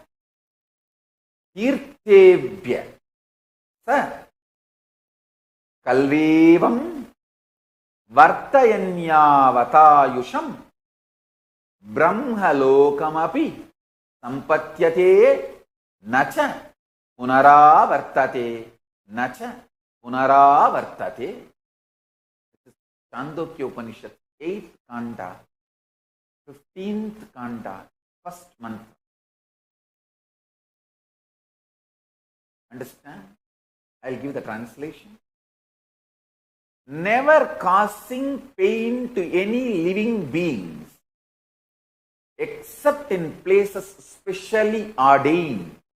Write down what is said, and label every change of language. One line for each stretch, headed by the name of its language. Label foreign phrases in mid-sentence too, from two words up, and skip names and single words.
Sanskrit: kirtebhya sa kalvevam vartayanyavatayusham brahmalokamapi sampatyate nacha punaravartate nacha punaravartate.
English: This is Chandogya Upanishad, 8th Kanda, 15th Kanda, first mantra. Understand? I'll give the translation. Never causing pain to any living beings except in places specially ordained.